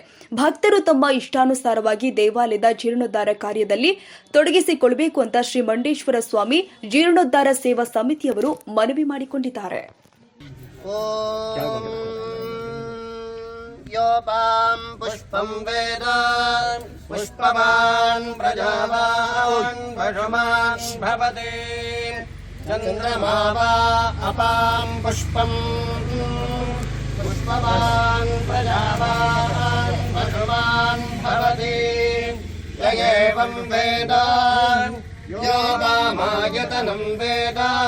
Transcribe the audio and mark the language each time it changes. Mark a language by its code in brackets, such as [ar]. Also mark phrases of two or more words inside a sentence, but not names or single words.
[kn] ಭಕ್ತರು ತಮ್ಮ ಇಷ್ಟಾನುಸಾರವಾಗಿ ದೇವಾಲಯದ ಜೀರ್ಣೋದ್ಧಾರ ಕಾರ್ಯದಲ್ಲಿ ತೊಡಗಿಸಿಕೊಳ್ಳಬೇಕು ಅಂತ ಶ್ರೀ ಮಂಡೇಶ್ವರ ಸ್ವಾಮಿ ಜೀರ್ಣೋದ್ಧಾರ ಸೇವಾ ಸಮಿತಿಯವರು ಮನವಿ ಮಾಡಿಕೊಂಡಿದ್ದಾರೆ. [sa] ಯೋಪಾಂ ಪುಷ್ಪಂ ವೇದ ಪುಷ್ಪವಾನ್ ಪ್ರಜಾವಾನ್ ಪಶುಮಾನ್ ಭವತಿ ಚಂದ್ರಮಾ ವಾ ಅಪಾಂ ಪುಷ್ಪಂ ಪುಷ್ಪವಾನ್ ಪ್ರಜಾವಾನ್ ಪಶುಮಾನ್ ಭವತಿ ಯಯೇವಂ ವೇದ ಯೋಪಾಮಾಯತನಂ ವೇದ